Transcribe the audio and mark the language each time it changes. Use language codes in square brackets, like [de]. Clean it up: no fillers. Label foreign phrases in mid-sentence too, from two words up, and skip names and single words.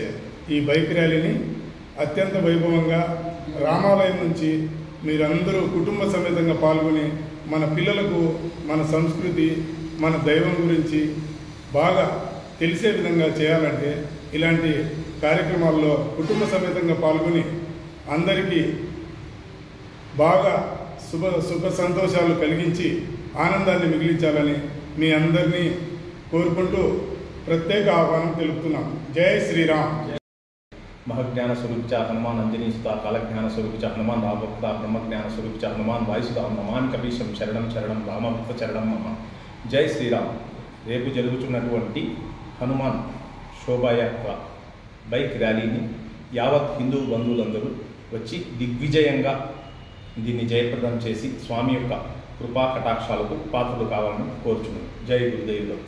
[te] ఈ బైక్ ర్యాలీని అత్యంత వైభవంగా రామాలయం నుంచి మీరందరూ కుటుంబ సమేతంగా పాల్గొని మన పిల్లలకు మన సంస్కృతి మన దైవం గురించి బాగా తెలిసే విధంగా చేయాలంటే ఇలాంటి కార్యక్రమాల్లో కుటుంబ సమేతంగా పాల్గొని అందరికీ బాగా సుఖ సంతోషాలు కలిగించి ఆనందాన్ని మిగిలించాలని మీ అందరినీ కోరుకుంటూ ప్రత్యేక ఆహ్వానం తెలుపుతున్నాం. జై శ్రీరామ్. [sa] महज्ञान स्वरूप हनुमान अंजनी सुता कालज्ञान स्वरूप हनुमान रामभक्त ब्रह्मज्ञान स्वरूप हनुमान वायुसुता नमान कपीशम शरणम शरणम रामभक्त शरणम मम. [hi] जय श्रीराम. [te] రేపు జరుగుతున్నటువంటి హనుమాన్ శోభాయాత్ర బైక్ ర్యాలీని యావత్ హిందూ బంధువులందరూ వచ్చి దిగ్విజయంగా దీన్ని జయప్రదం చేసి స్వామి యొక్క కృపా కటాక్షాలకు పాత్రలు కావాలని కోరుచున్నాను. జై గురుదేవ్ దత్త.